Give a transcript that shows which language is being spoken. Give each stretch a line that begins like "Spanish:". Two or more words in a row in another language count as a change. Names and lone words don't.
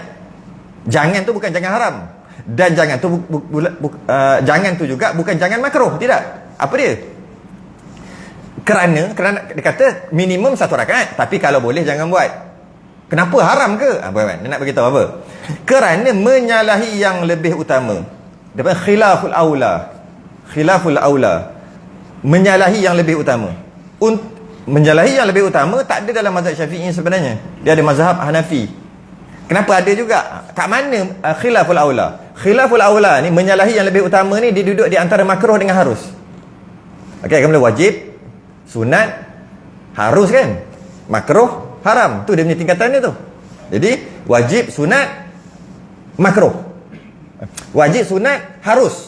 Malay: Jangan tu bukan jangan haram, dan jangan tu jangan tu juga bukan jangan makruh, tidak. Apa dia? Kerana dia kata minimum satu rakaat, tapi kalau boleh jangan buat. Kenapa haram ke? Dia nak beritahu apa? Kerana menyalahi yang lebih utama. Dia panggil
Arabic: khilaful aula. Khilaful aula,
Malay: menyalahi yang lebih utama. Menyalahi yang lebih utama tak ada dalam mazhab Syafi'i sebenarnya. Dia ada mazhab Hanafi. Kenapa ada juga? Kat mana
Arabic: khilaful aula? Khilaful aula
Malay: ni, menyalahi yang lebih utama ni, dia duduk di antara makruh dengan harus. Okey, kan boleh wajib, sunat, harus kan? Makruh, haram. Tu dia punya tingkatan dia tu. Jadi wajib, sunat, makruh. Wajib, sunat, harus.